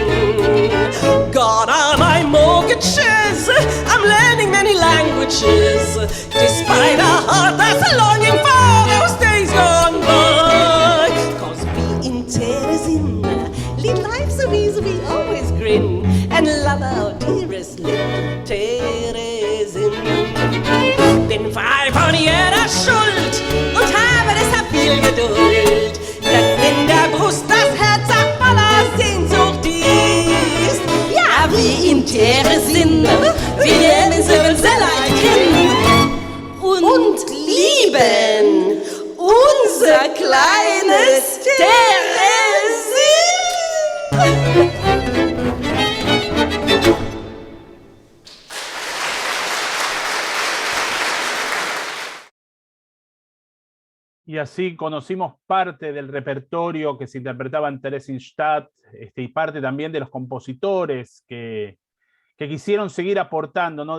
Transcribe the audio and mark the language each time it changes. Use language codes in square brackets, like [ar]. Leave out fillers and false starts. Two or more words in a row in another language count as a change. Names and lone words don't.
[en] God on my mortgages, I'm learning many languages, despite a heart that's longing for those days gone by. 'Cause we in Theresen lead lives so easy, we always grin, and love our dearest little Theresen. [de] Bin frei von jeder Schuld und habe deshalb viel Geduld, denn in der Brust das Herz voller Sehnsucht ist. Ja, wie in Theresen, wir nennen sie und lieben unser kleines Theresen. [es] Y así conocimos parte del repertorio que se interpretaba en Theresienstadt, y parte también de los compositores que quisieron seguir aportando, ¿no?